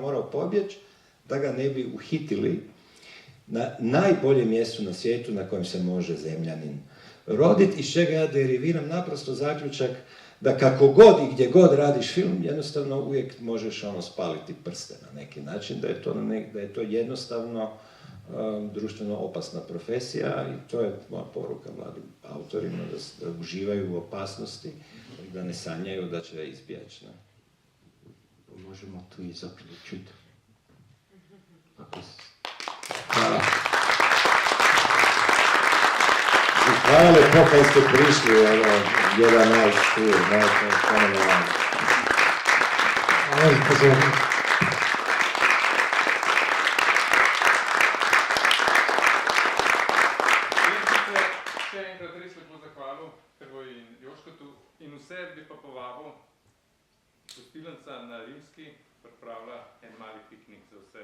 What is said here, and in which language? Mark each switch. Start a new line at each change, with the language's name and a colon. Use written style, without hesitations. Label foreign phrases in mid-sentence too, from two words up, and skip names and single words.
Croatian: morao pobjeći da ga ne bi uhitili na najboljem mjestu na svijetu na kojem se može zemljanin roditi, iz čega ja deriviram naprosto zaključak da kako god i gdje god radiš film, jednostavno uvijek možeš spaliti prste na neki način, da je to jednostavno društveno opasna profesija i to je moja poruka mladim autorima, da uživaju u opasnosti i da ne sanjaju da će izbjeći. Možemo tu i zaključiti. Hvala. Hvala lepo kad ste prišli, jedan
English: nice tour,
Croatian: fenomenalno. Hvala za pozornost.
Slovenian: Še enkrat res lepo zahvalil Hrvoju in Joškotu in vse bi pa povabil, gostilnica na Rimski pripravlja en mali piknik za vse.